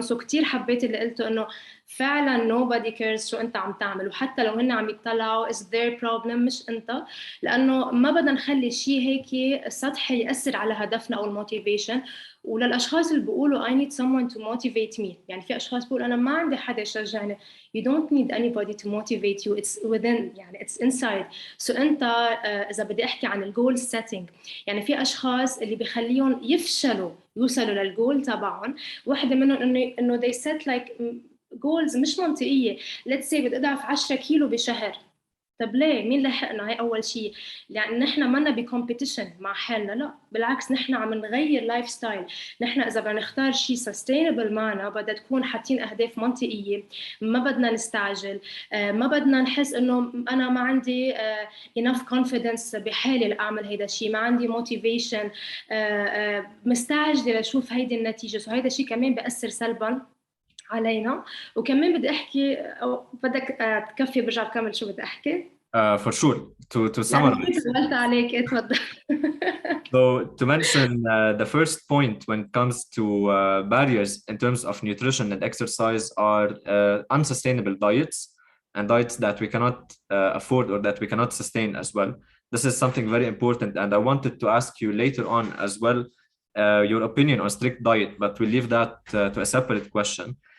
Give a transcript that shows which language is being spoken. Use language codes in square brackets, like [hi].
[ar] سو كتير حبيت اللي قلته انه فعلا [en] nobody cares [ar] شو انت عم تعمل، وحتى لو هن عم يطلعوا [en] is their problem [ar] مش انت، لانه ما بدنا نخلي شيء هيك سطحي يأثر على هدفنا او الموتيفيشن. وللاشخاص اللي بيقولوا [en] I need someone to motivate me، [ar] يعني في اشخاص بيقولوا انا ما عندي حدا يشجعني. [en] You don't need anybody to motivate you, it's within، [ar] يعني [en] it's inside. [ar] So انت اذا بدي احكي عن الجول سيتنج، يعني في اشخاص اللي بيخليهم يفشلوا يوصلوا للجول تبعهم، واحده منهم انه [en] they set like goals [ar] مش منطقيه. [en] let's say [ar] بدي اضعف 10 كيلو بشهر، طب ليه؟ مين لحقنا؟ هي اول شيء. يعني نحن منا بكومبيتيشن مع حالنا، لا بالعكس نحن عم نغير لايف ستايل. نحن اذا بدنا نختار شيء سستينبل معنا بدها تكون حاطين اهداف منطقيه، ما بدنا نستعجل، ما بدنا نحس انه انا ما عندي [en] enough confidence [ar] بحالي لاعمل هيدا الشيء، ما عندي motivation، مستعجله لاشوف هيدي النتيجه. سو هيدا الشيء كمان بياثر سلبا علينا. وكمان بدي احكي، او بدك تكفي برجع بكمل شو بدي احكي؟ [en] For sure, to summarize. [ar] طولت عليك، اتفضل. [en] So to mention the first point when it comes to barriers in terms of nutrition and exercise are unsustainable diets and diets that we cannot afford or that we cannot sustain as well. This is something very important, and I wanted to ask you later on as well your opinion on strict diet, but we'll leave that to a separate question.